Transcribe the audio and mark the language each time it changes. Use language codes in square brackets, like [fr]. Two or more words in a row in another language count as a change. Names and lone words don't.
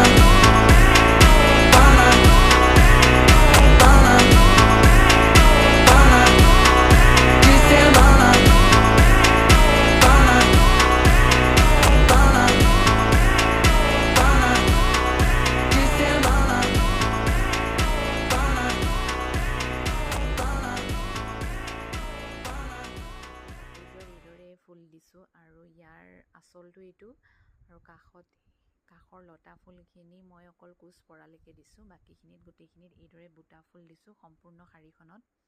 [as] Pana, pana, pana, de semana. Pana, pana, pana, de semana. এইদৰে ফুল দিছোঁ আৰু ইয়াৰ আঁচলটো এইটো আৰু কাষৰ লতা ফুলখিনি মই অকল কোচ পৰালৈকে দিছোঁ, বাকীখিনিত গোটেইখিনিত এইদৰে বুটা ফুল দিছোঁ সম্পূৰ্ণ শাৰীখনত।